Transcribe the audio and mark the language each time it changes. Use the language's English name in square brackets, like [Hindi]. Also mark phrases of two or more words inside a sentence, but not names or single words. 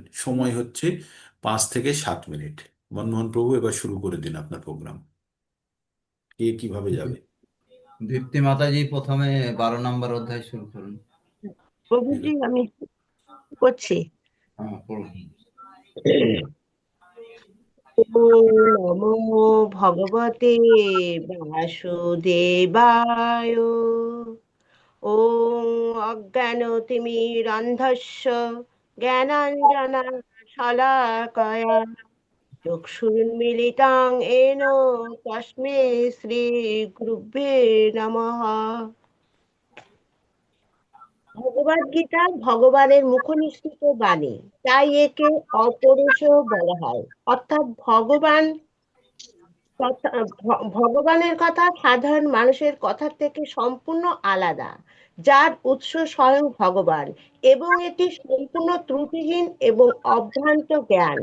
[Bangla] সময় হচ্ছে 5 থেকে 7 মিনিট। মনমোহন প্রভু, এবার শুরু করে দিন আপনার প্রোগ্রাম। কে কিভাবে যাবে? দীপ্তি মাতাজি প্রথমে 12 নম্বর অধ্যায় শুরু করুন। ঠিক প্রভুজি আছে। আমি করছি। হ্যাঁ, পড়ুন। [Sanskrit] ওম নমো ভগবতে বাসুদেবায়। ওম অজ্ঞানতিমিরান্ধস্য জ্ঞানাঞ্জনা শলাকয়া চক্ষুর্মিলিতাং येन তস্मै শ্রী গুরুভ্যে নমঃ। [Bangla] ভগবদ গীতা ভগবানের মুখনিসৃত বাণী, তাই একে অপৌরুষেয় বলা হয়। অর্থাৎ ভগবানের কথা সাধারণ মানুষের কথা থেকে সম্পূর্ণ আলাদা, যার উৎস স্বয়ং ভগবান, এবং এটি সম্পূর্ণ ত্রুটিহীন এবং অভ্রান্ত জ্ঞান।